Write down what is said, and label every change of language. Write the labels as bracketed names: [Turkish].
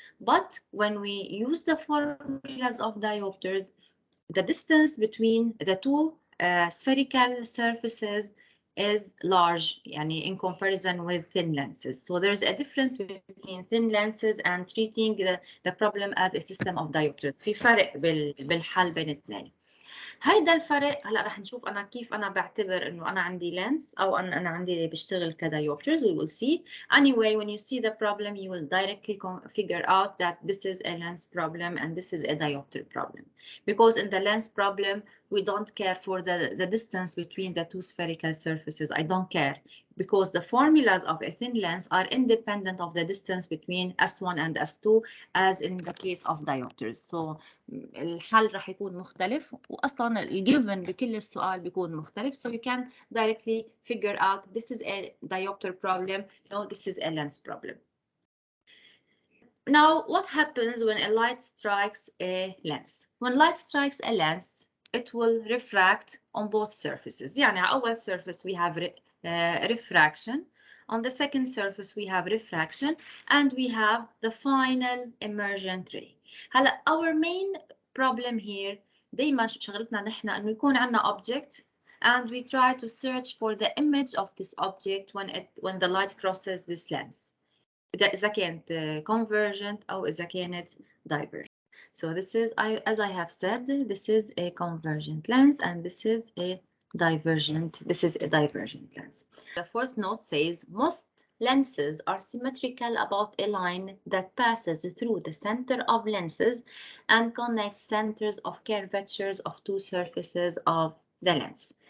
[English] But when we use the formulas of diopters, the distance between the two spherical surfaces is large, in comparison with thin lenses. So there's a difference between thin lenses and treating the problem as a system of diopters. [Arabic] في فرق بالحل بين الاثنين. هيدا الفرق هلا رح نشوف انا كيف انا بعتبر انه انا عندي لينس او انا عندي بشتغل كدايوبترز. [English] We will see. Anyway, when you see the problem, you will directly figure out that this is a lens problem and this is a diopter problem. Because in the lens problem, we don't care for the distance between the two spherical surfaces. I don't care because the formulas of a thin lens are independent of the distance between S1 and S2 as in the case of diopters. [Arabic] So الحل رح يكون مختلف واصلا الجيفن بكل السؤال بيكون مختلف. [English] So you can directly figure out this is a diopter problem, no, this is a lens problem. Now, what happens when a light strikes a lens? When light strikes a lens, it will refract on both surfaces. [Arabic] يعني على أول [English] surface we have refraction. On the second surface we have refraction, and we have the final emergent ray. [Arabic] هلا [English] our main problem here [Arabic] دايما شغلتنا نحن انه يكون عندنا [English] object and we try to search for the image of this object when the light crosses this lens. [Arabic] إذا كانت convergent أو إذا كانت divergent. [English] So this is, as I have said, this is a convergent lens and this is a divergent lens. The fourth note says most lenses are symmetrical about a line that passes through the center of lenses and connects centers of curvatures of two surfaces of the lens.